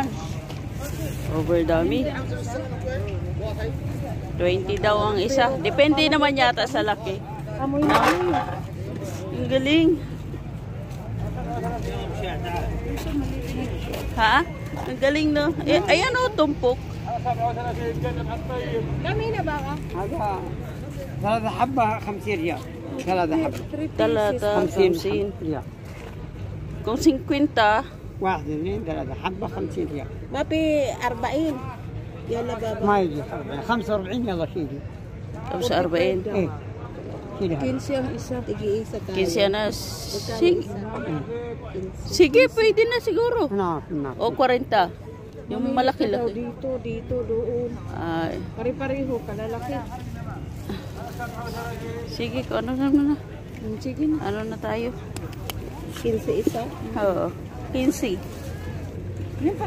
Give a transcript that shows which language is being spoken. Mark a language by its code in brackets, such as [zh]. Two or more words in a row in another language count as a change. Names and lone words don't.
[tl] Over dami. 20 daw ang isa. Depende naman yata sa laki. Amoy na. Ang galing. Ha? Ang galing no? Ayan o, tumpok. Kami na ba ka? [ar] ثلاثة حبة 50 ريال. ثلاثة حبة. 50 ريال. [tl] Kung 50, [ar] واحد اثنين ثلاثة حبة 50 ريال. Mapi 40. يلا بابا. ما يجي 45 يلا شيلي. 45. ايه شيلي هذا. [tl] 15 ang isa. Tig-iisa tayo. 15 na. Sige, pwede na siguro. [ar] هنا في النار. [tl] O 40. Yung malaki-laki. Dito, doon. Ay, Pare-pareho, kalalaki. sige, kung ano naman na. Sige na. Ano na tayo? 15 isa. Oo. 15. Yan, pare-pareho